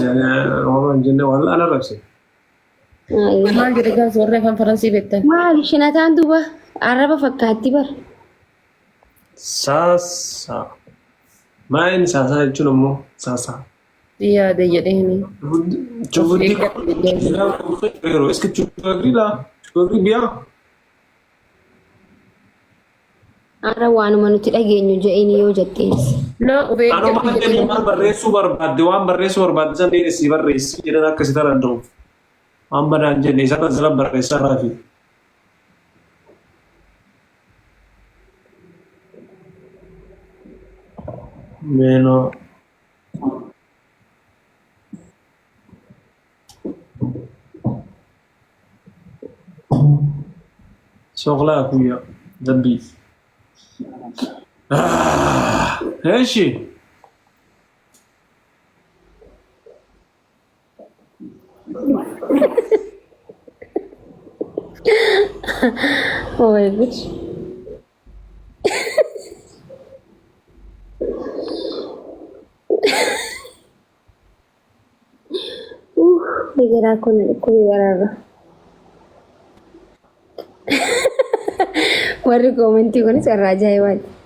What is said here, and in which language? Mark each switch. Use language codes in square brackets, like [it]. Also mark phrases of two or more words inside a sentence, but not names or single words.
[om] Waan jenne waan ala rabse. Maal jedhe gaas warra afaan Faransii beektan. Maali shinataan duuba arraba fakkaatti bar. Sasa. Maal sasa jechuun immoo sasa. Yaada jedheeni. [fr] Tu veux dire est-ce que tu agree là? Tu agree bien? [om] Ara waanuma nuti dhageenyu je'ini yoo jettees. Na ubee. Ano maal jedhee maal barreessuu barbaadde waan barreessuu barbaadde san dheeressi barreessi jedhan akkasii tarada'u. Waan badaan jenne isa kan sala barreessaa raafi. Meno. [ar] شغلها اخويا ذنبي ايش [en] Oh my gosh. [om] Digeraa kun digeraa. Warri komentii kun carraa ajaa'ibaati.